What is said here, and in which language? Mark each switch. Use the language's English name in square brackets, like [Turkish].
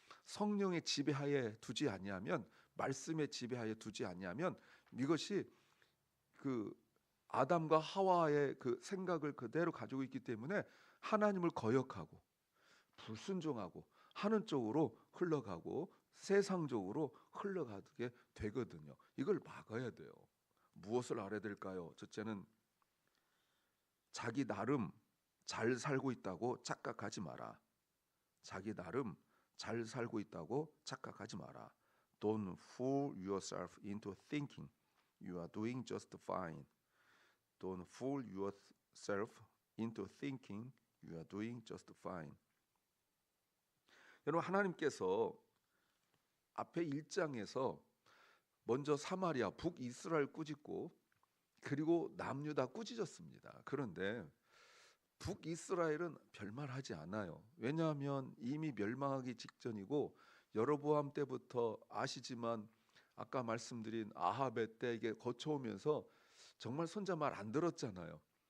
[Korean] 성령의 지배하에 두지 아니하면 말씀의 지배하에 두지 아니하면 이것이 그 아담과 하와의 그 생각을 그대로 가지고 있기 때문에 하나님을 거역하고 불순종하고 하는 쪽으로 흘러가고 세상적으로 흘러가게 되거든요. 이걸 막아야 돼요. 무엇을 알아야 될까요? 첫째는 자기 나름 잘 살고 있다고 착각하지 마라. 자기 나름 잘 살고 있다고 착각하지 마라. [English] Don't fool yourself into thinking you are doing just fine. Don't fool yourself into thinking you are doing just fine. [Korean] 여러분 하나님께서 앞에 1장에서 먼저 사마리아 북이스라엘 꾸짖고 그리고 남유다 꾸짖었습니다. 그런데 북이스라엘은 별말하지 않아요. 왜냐하면 이미 멸망하기 직전이고 여로보암 때부터 아시지만 아까 말씀드린 아합의 때 이게 거쳐오면서 정말 선자 말 안 들었잖아요.